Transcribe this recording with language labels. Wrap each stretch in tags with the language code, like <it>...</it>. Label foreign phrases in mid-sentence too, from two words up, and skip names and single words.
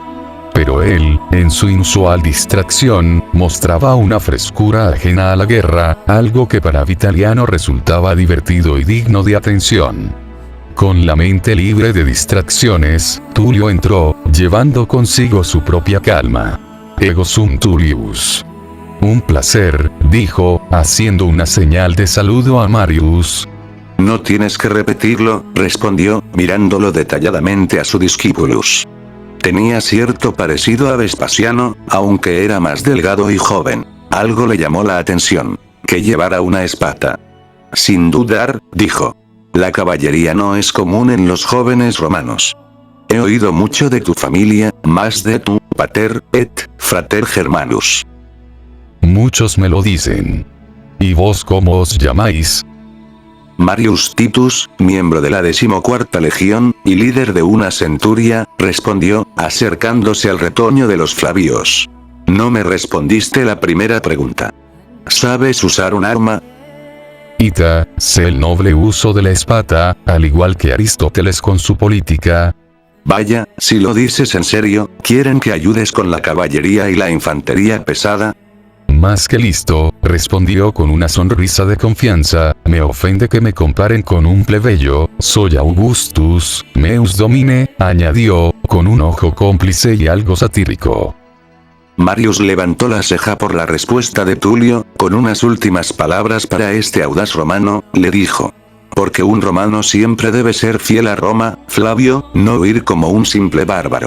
<es>Pero él, en su inusual distracción, mostraba una frescura ajena a la guerra, algo que para Vitaliano resultaba divertido y digno de atención. Con la mente libre de distracciones, Tulio entró, llevando consigo su propia calma.</es> <la>Ego sum Tullius.</la> <es>Un placer, dijo, haciendo una señal de saludo a Marius. No tienes que repetirlo, respondió, mirándolo detalladamente a su discípulus. Tenía cierto parecido a Vespasiano, aunque era más delgado y joven. Algo le llamó la atención. Que llevara una espada. Sin dudar, dijo. La caballería no es común en los jóvenes romanos. He oído mucho de tu familia, más de tu</es> <la>pater et frater Germanus.</la> <es>Muchos me lo dicen. ¿Y vos cómo os llamáis? Marius Titus, miembro de la 14ª Legión, y líder de una centuria, respondió, acercándose al retoño de los Flavios. No me respondiste la primera pregunta. ¿Sabes usar un arma? Ita, sé el noble uso de la espada, al igual que Aristóteles con su política. Vaya, si lo dices en serio, ¿quieren que ayudes con la caballería y la infantería pesada? Más que listo, respondió con una sonrisa de confianza, me ofende que me comparen con un plebeyo, soy Augustus,</es> <la>meus domine,</la> <es>añadió, con un ojo cómplice y algo satírico. Marius levantó la ceja por la respuesta de Tulio, con unas últimas palabras para este audaz romano, le dijo. Porque un romano siempre debe ser fiel a Roma, Flavio, no huir como un simple bárbaro.</es>